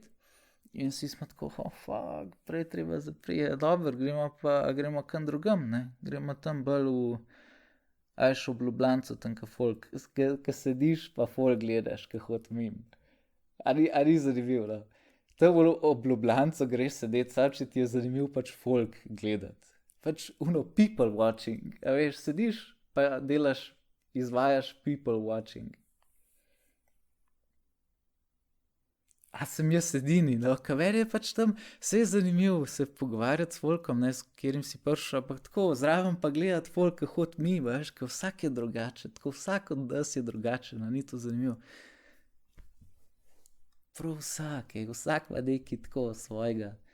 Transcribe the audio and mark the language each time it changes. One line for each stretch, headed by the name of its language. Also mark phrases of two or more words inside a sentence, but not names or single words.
Slovenian: In vsi smo tako, fuck, prej treba zapreti, dobro, gremo kam drugam, ne, gremo tam bolj v Ljubljancu, tam ka folk, ka sediš pa folk gledaš, ka hod mimo. A ni zanimiv, no? Tam ob Ljubljancu greš sedeti, sam če ti je zanimiv pač folk gledati. Pač
English: people watching,
Slovenian: a veš, sediš pa delaš, izvajaš
English: people watching.
Slovenian: A sem jaz edini, no, kaver je pač tam, vse je zanimiv se pogovarjati s folkom, ne, s katerim si prišel, ampak tako zraven pa gledati folk, ka hod mimo, veš, ka vsak je drugačen, tako vsak od nas je drugačen, a ni to zanimivo. Prav vsak ima nekaj tako svojega.